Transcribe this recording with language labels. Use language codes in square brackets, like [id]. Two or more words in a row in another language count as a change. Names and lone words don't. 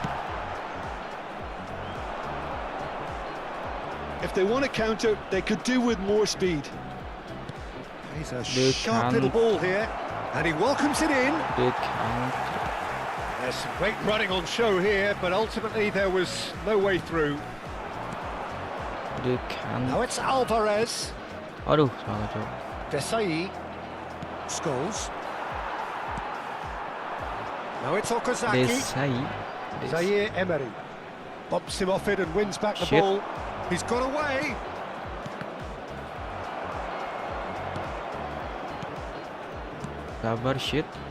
[en] If they want to counter, they could do with more speed. He's a sharp little ball here, and he welcomes it in. There's some great running on show here, but ultimately there was no way through. Now it's Alvarez. [id] Aduh, salah cok. [en] Desai. Scholes. Now it's Okazaki. Zaire Emery bumps him off it and wins back the ball. He's got away. [id] Sabar shit.